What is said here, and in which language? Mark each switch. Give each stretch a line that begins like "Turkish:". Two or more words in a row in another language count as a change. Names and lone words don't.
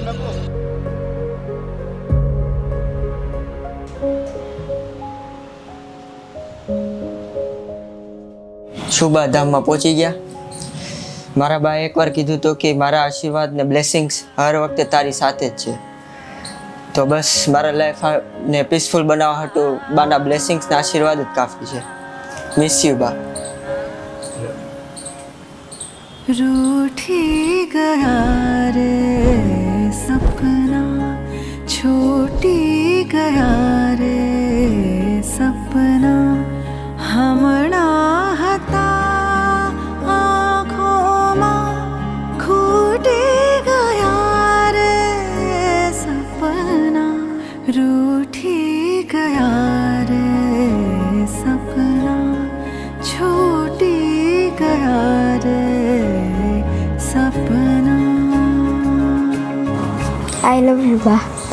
Gujarati: શુભા ધામમાં પહોંચી ગયા. મારા બાએ એકવાર કીધું હતું કે મારા આશીર્વાદ ને બ્લેસિંગ્સ હર વખતે તારી સાથે જ છે. તો બસ મારા લાઈફને પીસફુલ બનાવવા હાટુ બાના બ્લેસિંગ્સ ને આશીર્વાદ જ કાફી છે.
English: miss you બા.
Gujarati: રૂઠી ગયા રે સપના, છૂટી ગયા રે સપના, हमણા હતા આંખોમાં ખૂટી ગયા રે સપના, રૂઠી ગયા રે સપના, છૂટી ગયા રે सपना.
English: I love you, Ba.